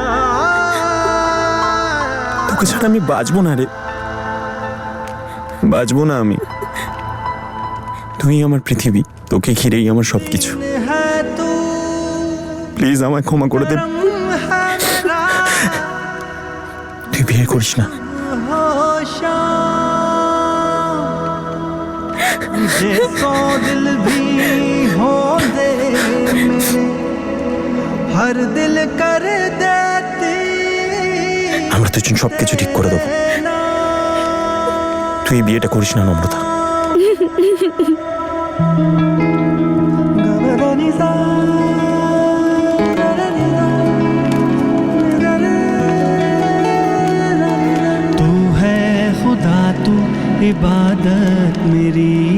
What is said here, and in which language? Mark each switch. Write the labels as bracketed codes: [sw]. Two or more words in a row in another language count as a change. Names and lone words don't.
[bn] তোকে ছাড়া আমি বাঁচবো না রে, বাঁচবো না আমি। তুই আমার পৃথিবী, তোকে ঘিরেই আমার সবকিছু। প্লিজ আমায় ক্ষমা করে দে, তুই বিয়ে করিস না। [hi] सौ दिल भी हो दे मेरे, हर दिल कर देती। [bn] আমরা দুজন সবকিছু ঠিক করে দেবো, তুই এই বিয়েটা করিস না নম্রতা। [hi] तू है खुदा, तू इबादत मेरी।